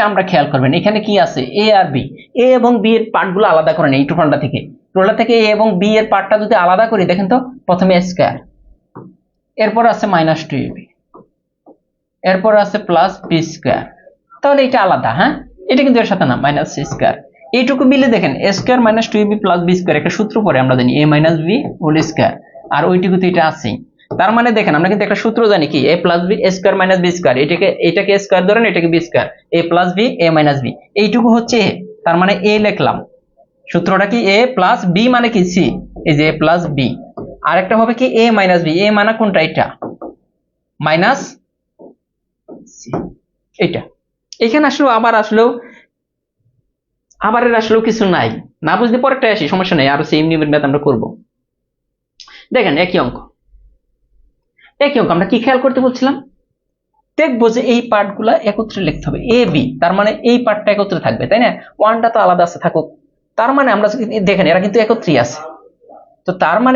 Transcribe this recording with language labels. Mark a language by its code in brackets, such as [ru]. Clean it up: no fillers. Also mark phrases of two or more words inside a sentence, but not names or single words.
[bn] আমরা খেয়াল করবেন, এখানে কি আছে এ আর বি, এ এবং বি এর পার্ট গুলো আলাদা করেন এই টোটালটা থেকে, টোটাল থেকে এ এবং বি এর পার্টটা যদি আলাদা করি, দেখেন তো প্রথমে স্কয়ার, এরপর আছে -2ab, এরপর আছে +b স্কয়ার, তাহলে এটা আলাদা, হ্যাঁ এটা কিন্তু এর সাথে না, -c স্কয়ার, এইটুকু মিলে দেখেন a স্কয়ার -2ab +b স্কয়ার, একটা সূত্র পরে আমরা জানি a - b [en] whole square, [bn] আর ওইটুকুতে এটা আছেই। তার মানে দেখেন আমরা কিন্তু একটা সূত্র জানি কি a + b a স্কয়ার - b স্কয়ার, এটাকে স্কয়ার ধরেন, এটাকে b স্কয়ার, a + b a - b, এইটুকু হচ্ছে a, তার মানে a লিখলাম, সূত্রটা কি a + b মানে কি c, এই যে a + b, আরেকটা হবে কি a - b, a মানে কোনটা, এটা মাইনাস এটা, এখানে আসলে আবারের আসলেও কিছু নাই, না বুঝতে পরেরটা আসি, সমস্যা নেই, আরো সেম নিয়মের ম্যাথ আমরা করব। দেখেন একই অঙ্ক আমরা কি খেয়াল করতে বলছিলাম, দেখবো যে এই পার্টগুলা একত্রে লিখতে হবে, এ বি, তার মানে এই পার্টটা একত্রে থাকবে, তাই না, ওয়ানটা তো আলাদা আছে থাকুক, তার মানে আমরা দেখেন এরা কিন্তু একত্রেই আছে, তো তার মানে